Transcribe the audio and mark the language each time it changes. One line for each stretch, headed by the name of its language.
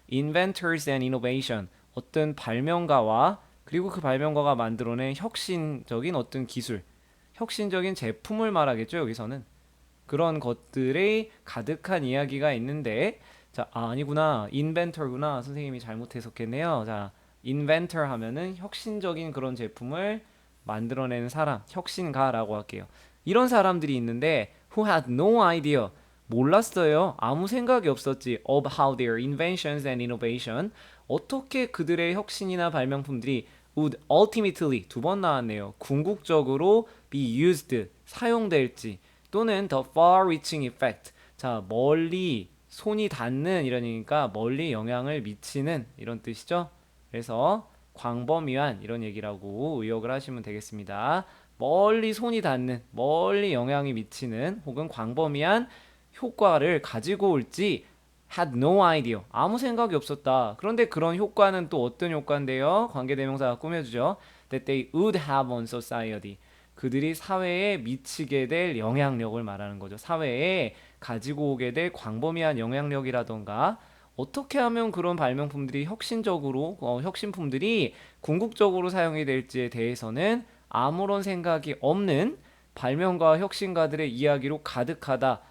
English: Inventors and innovation,
Korean: 어떤 발명가와 그리고 그 발명가가 만들어낸 혁신적인 어떤 기술, 혁신적인 제품을 말하겠죠, 여기서는. 그런 것들이 가득한 이야기가 있는데, 자, 아니구나. 인벤터구나. 선생님이 잘못 해석했네요. 자, 인벤터 하면은 혁신적인 그런 제품을 만들어내는 사람, 혁신가라고 할게요. 이런 사람들이 있는데,
English: who had no idea.
Korean: 몰랐어요. 아무 생각이 없었지.
English: of how their inventions and innovation.
Korean: 어떻게 그들의 혁신이나 발명품들이
English: would ultimately
Korean: 두 번 나왔네요. 궁극적으로 be used 사용될지 또는
English: the far-reaching effect.
Korean: 자, 멀리 손이 닿는 이러니까 멀리 영향을 미치는 이런 뜻이죠. 그래서 광범위한 이런 얘기라고 의역을 하시면 되겠습니다. 멀리 손이 닿는, 멀리 영향이 미치는 혹은 광범위한 효과를 가지고 올지
English: had no idea.
Korean: 아무 생각이 없었다. 그런데 그런 효과는 또 어떤 효과인데요? 관계대명사가 꾸며주죠.
English: That they would have on society.
Korean: 그들이 사회에 미치게 될 영향력을 말하는 거죠. 사회에 가지고 오게 될 광범위한 영향력이라던가 어떻게 하면 그런 발명품들이 혁신적으로 혁신품들이 궁극적으로 사용이 될지에 대해서는 아무런 생각이 없는 발명가 혁신가들의 이야기로 가득하다.